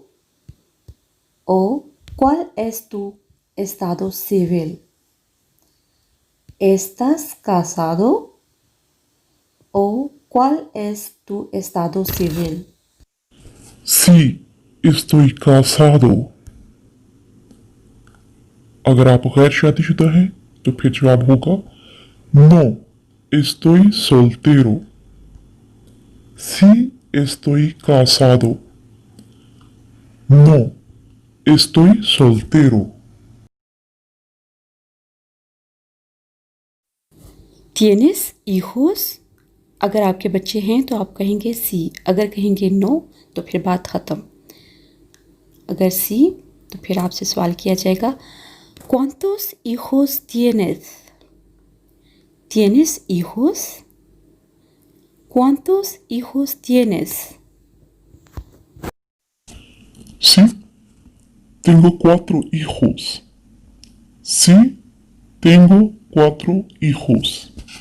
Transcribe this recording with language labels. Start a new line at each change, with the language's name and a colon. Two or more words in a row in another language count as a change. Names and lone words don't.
Spanish: ¿O cuál es tu estado civil? ¿Estás casado? ¿O cuál es tu estado civil? Sí, estoy casado.
Urdu: اگر آپ غیر شادی شدہ ہیں تو پھر جواب ہوگا
Spanish: No, estoy soltero. Sí, estoy casado. No, estoy soltero. ¿Tienes hijos?
Urdu: اگر آپ کے بچے ہیں تو آپ کہیں گے سی، اگر کہیں گے نو تو پھر بات ختم. اگر سی تو پھر آپ سے سوال کیا جائے گا
Spanish: ¿Cuántos hijos tienes? ¿Tienes hijos? ¿Cuántos hijos tienes? Tengo 4 hijos. Sí, tengo 4 hijos.